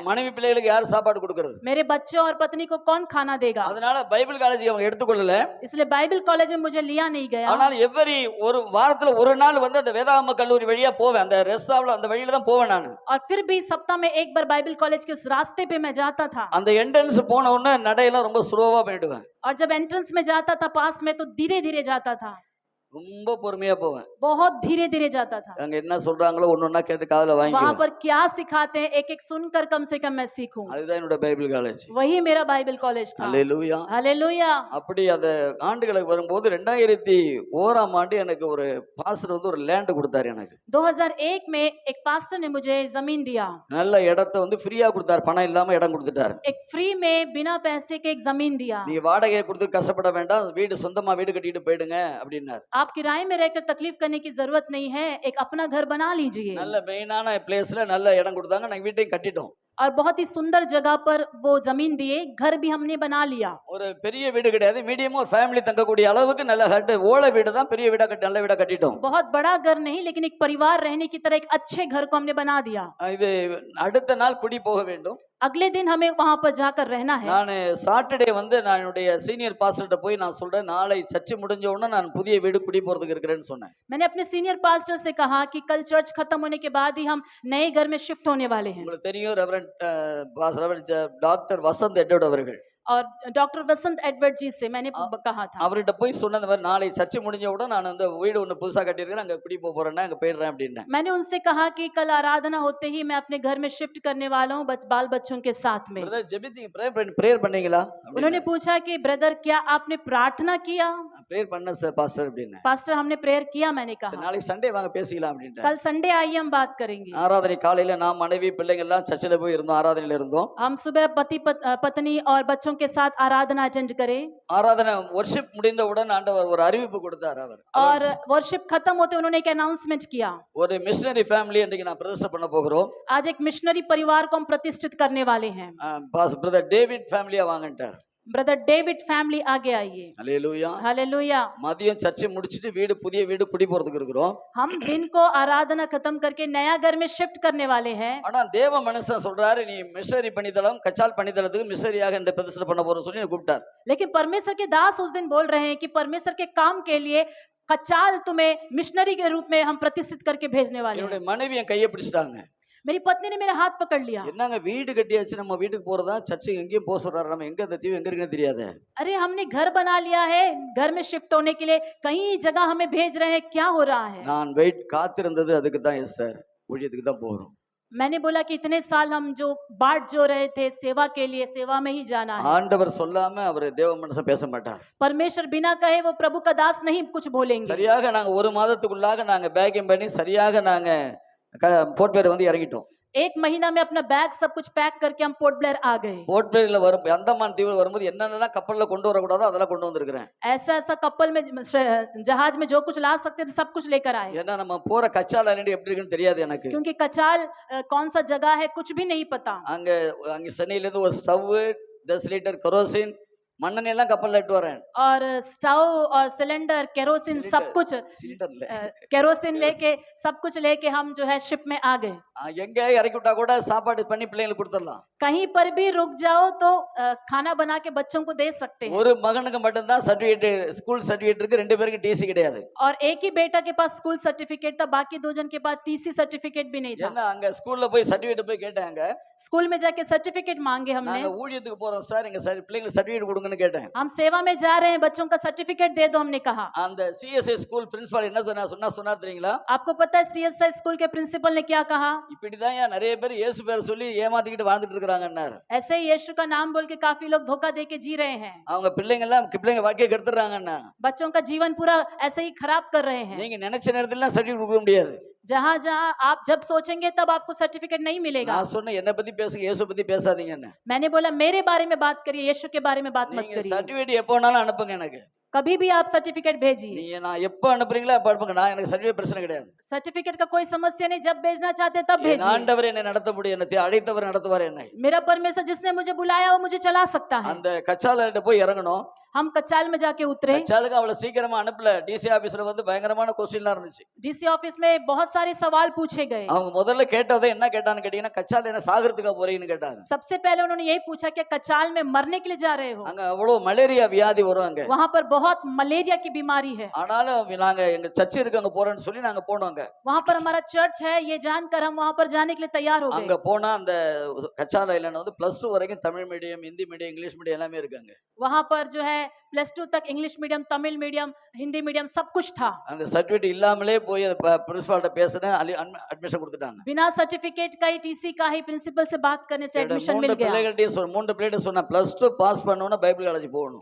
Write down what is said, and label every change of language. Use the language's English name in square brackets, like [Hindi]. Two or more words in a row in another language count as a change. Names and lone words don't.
[Tamil] மனைவி பிள்ளைகளுக்கு யார் சாப்பாடு கொடுக்கிறது? [Hindi] मेरे बच्चों और पत्नी को कौन खाना देगा? [Tamil] அதனால [English] Bible college [Tamil] அவங்க எடுத்துக்கொள்ளல. [Hindi] इसलिए [English] Bible college [Hindi] में मुझे लिया नहीं गया। [Tamil] ஆனால் எவ்வரி ஒரு வாரத்துல ஒரு நாள் வந்து அந்த வேதாகம கல்லூரி வழியா போவேன். அந்த ரெஸ்டாவ்ல அந்த வழியில தான் போவேன் நான். [Hindi] और फिर भी सप्ताह में एक बार [English] Bible college [Hindi] के उस रास्ते पे मैं जाता था। [Tamil] அந்த என்ட்ரன்ஸ் போன உடனே நடையெல்லாம் ரொம்ப ஸ்லோவா போயிடுவேன். [Hindi] और जब एंट्रेंस में जाता था पास में तो धीरे धीरे जाता था। [Tamil] ரொம்ப பொறுமையா போவேன். [Hindi] बहुत धीरे धीरे जाता था। [Tamil] அங்க என்ன சொல்றாங்களோ ஒன்னொன்னா கேட்டு காதுல [Hindi] वहां [Tamil] வாங்கிக்குவேன். [Hindi] पर क्या सिखाते हैं एक एक सुनकर कम से कम मैं सीखूं। [Tamil] அதுதான் என்னோட [English] Bible college. [Hindi] वही मेरा [English] Bible college [Hindi] था। [Tamil] அல்லேலூயா. [Hindi] हालेलुया। [Tamil] அப்படி அந்த ஆண்டுகளுக்கு வரும்போது 2001ஆம் ஆண்டு எனக்கு ஒரு பாஸ்டர் வந்து ஒரு லேண்ட் கொடுத்தாரு எனக்கு. [Hindi] 2001 में एक पास्टर ने मुझे जमीन दिया। [Tamil] நல்ல இடத்தை வந்து ஃப்ரீயா கொடுத்தாரு. பணம் இல்லாம இடம் கொடுத்துட்டாரு. [Hindi] एक फ्री में बिना पैसे के एक जमीन दिया। [Tamil] நீ வாடகையை கொடுத்து கஷ்டப்பட வேண்டாம், வீடு சொந்தமா வீடு கட்டிட்டு போயிடுங்க அப்படின்னாரு. [Hindi] आप किराए में रहकर तकलीफ करने की जरूरत नहीं है, एक अपना घर बना लीजिए। [Tamil] நல்ல மெயினான பிளேஸ்ல நல்ல இடம் கொடுத்தாங்க. நாங்க வீட்டையும் கட்டிட்டோம். [Hindi] और बहुत ही सुंदर जगह पर वो जमीन दिए, घर भी हमने बना लिया। [Tamil] ஒரு பெரிய வீடு கிடையாது, மீடியமா ஒரு ஃபேமிலி தங்கக்கூடிய அளவுக்கு நல்ல ஓலை வீடு தான். பெரிய வீடா கட்டி நல்ல வீடா கட்டிட்டோம். [Hindi] बहुत बड़ा घर नहीं लेकिन एक परिवार रहने की तरह एक अच्छे घर को हमने बना दिया। [Tamil] இது அடுத்த நாள் குடி போக வேண்டும். [Hindi] अगले दिन हमें वहां पर जाकर रहना है। [Tamil] நான் சாட்டர்டே வந்து நான் என்னுடைய சீனியர் பாஸ்டர்ட்ட போய் நான் சொல்றேன், நாளை சர்ச்சு முடிஞ்ச உடனே நான் புதிய வீடு குடி போறதுக்கு இருக்கிறேன்னு சொன்னேன். [Hindi] मैंने अपने [English] senior pastor [Hindi] से कहा कि कल चर्च खत्म होने के बाद ही हम नए घर में शिफ्ट होने वाले हैं। [Tamil] உங்களுக்கு தெரியும் [English] Reverend Doctor [Tamil] வசந்த் எட்வர்ட் அவர்கள். [Hindi] और डॉक्टर वसंत एडवर्ड जी से मैंने कहा था। [Tamil] அவர்கிட்ட போய் சொன்ன இந்த மாதிரி நாளை சர்ச்சு முடிஞ்ச உடனே நான் அந்த வீடு ஒன்று புதுசா கட்டியிருக்கிறேன், அங்க குடி போறேன்னா அங்க போயிடுறேன் அப்படின்னேன். [Hindi] मैंने उनसे कहा कि कल आराधना होते ही मैं अपने घर में शिफ्ट करने वाला हूँ बाल बच्चों के साथ में। [Tamil] பிரதர் ஜெபித்தீங்க, பிரேயர் பண்ணீங்களா? [Hindi] उन्होंने पूछा कि ब्रदर क्या आपने प्रार्थना किया? [Tamil] பிரேயர் பண்ண [English] sir pastor [Tamil] அப்படின்னேன். [Hindi] पास्टर हमने प्रेयर किया, मैंने कहा। [Tamil] நாளைக்கு சண்டே வாங்க பேசிக்கலாம் அப்படின்ட்டு. [Hindi] कल संडे आइए हम बात करेंगे। [Tamil] ஆராதனை காலையில நான் மனைவி பிள்ளைங்க எல்லாம் சர்ச்சில் போய் இருந்தோம், ஆராதனையில இருந்தோம். [Hindi] हम सुबह पति पत्नी और बच्चों के साथ आराधना अटेंड करे। [Tamil] ஆராதனை வொர்ஷிப் முடிந்தவுடன் ஆண்டவர் ஒரு அறிவிப்பு கொடுத்தார். அவர் [Hindi] और वर्शिप खत्म होते उन्होंने एक अनाउंसमेंट किया। [Tamil] ஒரு [English] missionary family [Tamil] இன்றைக்கு நான் பிரதிஷ்டை பண்ண போகிறோம். [Hindi] आज एक मिशनरी परिवार को हम प्रतिष्ठित करने वाले हैं। [Tamil] பிரதர் டேவிட் ஃபேமிலியா வாங்கன்ட்டார். [Hindi] ब्रदर डेविड फैमिली आगे आइए। [Tamil] ஹல்லேலூயா. [Hindi] हालेलुया। [Tamil] மதியம் சர்ச்சை முடிச்சிட்டு புதிய வீடு குடி போறதுக்கு இருக்கிறோம். [Hindi] हम दिन को आराधना खत्म करके नया घर में शिफ्ट करने वाले हैं। [Tamil] ஆனா தேவ மனுஷன் சொல்றாரு, நீ மிஷனரி பணிதளம் கச்சால் பணிதளத்துக்கு மிஷனரியாக இந்த பிரதிஷ்டை பண்ண போறோம்னு சொல்லி கூப்பிட்டார். [Hindi] लेकिन परमेश्वर के दास उस दिन बोल रहे हैं कि परमेश्वर के काम के लिए कचाल तुम्हें मिशनरी के रूप में हम प्रतिष्ठित करके भेजने वाले हैं। [Tamil] என்னுடைய மனைவி என் கையை பிடிச்சிட்டாங்க. [Hindi] मेरी पत्नी ने मेरा हाथ पकड़ लिया। [Tamil] என்னங்க வீடு கட்டியாச்சு, நம்ம வீட்டுக்கு போறதா? சர்ச்சுக்கு எங்கேயும் போக சொல்றாரு, நம்ம எங்க இந்த தீவு எங்க இருக்குன்னு தெரியாது. [Hindi] अरे हमने घर बना लिया है, घर में शिफ्ट होने के लिए कहीं जगह हमें भेज रहे हैं, क्या हो रहा है? [Tamil] நான் காத்திருந்தது அதுக்கு தான். [English] yes sir, [Tamil] ஊழியத்துக்கு தான் போறோம். [Hindi] मैंने बोला कि इतने साल हम जो बाट जो रहे थे सेवा के लिए, सेवा में ही जाना है। [Tamil] ஆண்டவர் சொல்லாம அவர் தேவ மனுஷன் பேச மாட்டார். [Hindi] परमेश्वर बिना कहे वो प्रभु का दास नहीं कुछ बोलेंगे। [Tamil] சரியாக நாங்க ஒரு மாதத்துக்குள்ளாக நாங்க பேக்கிங் பண்ணி சரியாக நாங்க போர்ட் பிளேயர் வந்து இறங்கிட்டோம். [Hindi] एक महीना में अपना बैग सब कुछ पैक करके हम पोर्ट ब्लेयर आ गए। [Tamil] போர்ட் பிளேயர்ல வரும் அந்தமான் தீவுல வரும்போது என்னென்னலாம் கப்பல்ல கொண்டு வரக்கூடாதோ அதெல்லாம் கொண்டு வந்திருக்கிறேன். [Hindi] ऐसा ऐसा कपल में जहाज में जो कुछ ला सकते थे सब कुछ लेकर आए। [Tamil] ஏன்னா நம்ம போற கச்சால் ஐலண்ட் எப்படி இருக்குன்னு தெரியாது எனக்கு. [Hindi] क्योंकि कचाल कौन सा जगह है कुछ भी नहीं पता। [Tamil] அங்க சென்னையில இருந்து ஒரு ஸ்டவ், 10 லிட்டர் கெரோசின், மண்ணெண்ணெய் எல்லாம் கப்பல்ல இட்டு வரேன். [Hindi] और स्टव और [English] cylinder kerosene [Hindi] सब कुछ केरोसिन लेके सब कुछ लेके हम जो है शिप में आ गए। [Tamil] எங்க இறக்கி விட்டா கூட சாப்பாடு பண்ணி பிள்ளைங்களுக்கு கொடுத்துடலாம். [Hindi] कहीं पर भी रुक जाओ तो खाना बना के बच्चों को दे सकते हैं। [Tamil] ஒரு மகனுக்கு மட்டும் தான் சர்டிபிகேட், [English] school certificate [Tamil] இருக்கு, ரெண்டு பேருக்கு டிசி கிடையாது. [Hindi] और एक ही बेटा के पास [English] school certificate [Hindi] था, बाकी दो जन के पास [English] TC certificate [Hindi] भी नहीं था। [Tamil] ஏன்னா அங்க ஸ்கூல்ல போய் சர்டிபிகேட் போய் கேட்டாங்க. [Hindi] स्कूल में जाके सर्टिफिकेट मांगे हमने। [Tamil] நாங்க ஊழியத்துக்கு போறோம் சார், எங்க பிள்ளைங்களுக்கு சர்டிபிகேட் கொடுங்கன்னு கேட்டேன். [Hindi] हम सेवा में जा रहे हैं, बच्चों का सर्टिफिकेट दे दो हमने कहा। [Tamil] அந்த [English] CSI school principal [Tamil] என்ன சொன்னார் தெரியுங்களா? [Hindi] आपको पता है [English] CSI school [Hindi] के प्रिंसिपल ने क्या कहा? [Tamil] இப்படிதான் நிறைய பேர் இயேசு பேரை சொல்லி ஏமாத்திக்கிட்டு வாழ்ந்துட்டு இருக்காங்கன்னாரு. [Hindi] ऐसे ही यीशु का नाम बोल के काफी लोग धोखा दे के जी रहे हैं। [Tamil] அவங்க பிள்ளைங்க வாழ்க்கையை கெடுத்துறாங்கன்னா, [Hindi] बच्चों का जीवन पूरा ऐसे ही खराब कर रहे हैं। [Tamil] நீங்க நினைச்ச நேரத்துல சர்டிபிகேட் கொடுக்க முடியாது. [Hindi] जहाँ जहाँ आप जब सोचेंगे तब आपको सर्टिफिकेट नहीं मिलेगा। [Tamil] நான் சொன்ன என்ன பத்தி பேசுங்க, இயேசு பத்தி பேசாதீங்கன்னு. [Hindi] मैंने बोला मेरे बारे में बात करिए, यीशु के बारे में बात मत [Tamil] நீங்க [Hindi] करिए। [Tamil] சர்டிபிகேட் எப்போ வேணாலும் அனுப்புங்க எனக்கு. [Hindi] कभी भी आप सर्टिफिकेट भेजिए। [Tamil] நீங்க நான் எப்போ அனுப்புறீங்களோ அப்ப அனுப்புங்க, நான் எனக்கு சர்டிபிகேட் பிரச்சனை கிடையாது. [Hindi] सर्टिफिकेट का कोई समस्या नहीं, जब भेजना चाहते तब [Tamil] என் [Hindi] भेजिए। [Tamil] ஆண்டவர் என்னை நடத்த முடியும், என்னை அழைத்தவர் நடத்துவார் என்னை. [Hindi] मेरा परमेश्वर जिसने मुझे बुलाया वो मुझे चला सकता है। [Tamil] அந்த கச்சால போய் இறங்கணும். [Hindi] हम कचाल में जाके उतरे। [Tamil] கச்சாலுக்கு அவளை சீக்கிரமா அனுப்பல. டிசி ஆபீஸ்ல வந்து பயங்கரமான क्वेश्चनலாம் இருந்துச்சு. [English] DC office [Hindi] में बहुत सारे सवाल पूछे गए। [Tamil] அவங்க முதல்ல கேட்டதே என்ன கேட்டான்னு கேட்டீங்கன்னா, கச்சால என்ன சாகறதுக்கா போறீங்கன்னு கேட்டாங்க. [Hindi] सबसे पहले उन्होंने यही पूछा कि कचाल में मरने के लिए जा रहे हो? [Tamil] அங்க அவ்வளவு மலேரியா வியாதி வரும் அங்க. [Hindi] वहाँ पर बहुत मलेरिया की बीमारी है। [Tamil] ஆனாலும் நாங்க எங்க சர்ச் இருக்கு அங்க போறேன்னு சொல்லி நாங்க போனோங்க. [Hindi] वहाँ पर हमारा चर्च है ये जानकर हम वहाँ पर जाने के लिए तैयार हो [Tamil] அங்க [Hindi] गए। [Tamil] போனா அந்த கச்சால ஐலண்ட் வந்து +2 வரைக்கும் [English] Tamil medium, Hindi medium, English medium [Tamil] எல்லாமே இருக்காங்க. [Hindi] वहाँ पर जो है +2 तक [English] English medium, Tamil medium, Hindi medium [Hindi] सब कुछ था। [Tamil] அந்த சர்டிபிகேட் இல்லாமலே போய் பிரின்சிபால்ட்ட பேசினேன், அட்மிஷன் கொடுத்துட்டாங்க. [Hindi] बिना सर्टिफिकेट का ही टीसी का ही प्रिंसिपल से बात करने से एडमिशन मिल गया। [Tamil] மூன்று பிள்ளைகிட்ட சொன்ன +2 பாஸ் பண்ணனும்னா [English] Bible college [Tamil] போகணும்.